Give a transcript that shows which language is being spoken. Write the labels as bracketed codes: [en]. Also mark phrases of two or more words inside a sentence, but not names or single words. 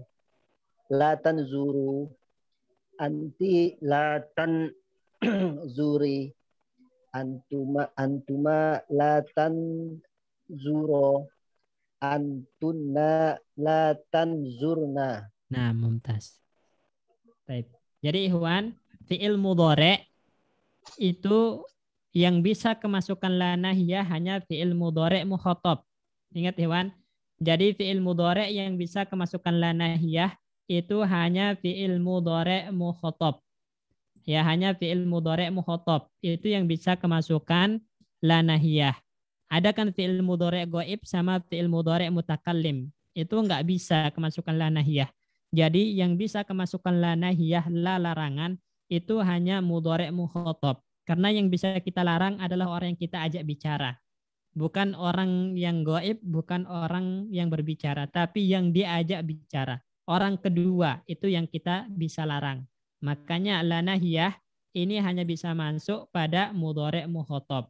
[ar] لا تنظرُ. أنتِ لا تنظري. أنتما لا تنظرا. أنتنّ لا تنظرن. [id] Nah, mumtaz. Baik. Jadi Ikhwan, [ar] فعل مضارع' [id] itu yang bisa kemasukan [ar] لا ناهية [id] hanya [ar] فعل مضارع مخاطب. [id] Ingat Ikhwan, jadi [ar] فعل مضارع' [id] yang bisa kemasukan [ar] لا ناهية [id] itu hanya [ar] فعل مضارع مخاطب. [id] Ya, hanya [ar] فعل مضارع مخاطب. [id] Itu yang bisa kemasukan [ar] لا ناهية. [id] Ada kan [ar] فعل مضارع غائب [id] sama [ar] فعل مضارع متكلم. [id] Itu enggak bisa kemasukan [ar] لا ناهية. [id] Jadi yang bisa kemasukan [ar] لا ناهية, [id] la larangan, itu hanya [ar] مضارع مخاطب. [id] Karena yang bisa kita larang adalah orang yang kita ajak bicara. Bukan orang yang gaib, bukan orang yang berbicara, tapi yang diajak bicara. Orang kedua itu yang kita bisa larang. Makanya [ar] لا ناهية [id] ini hanya bisa masuk pada [ar] مضارع مخاطب.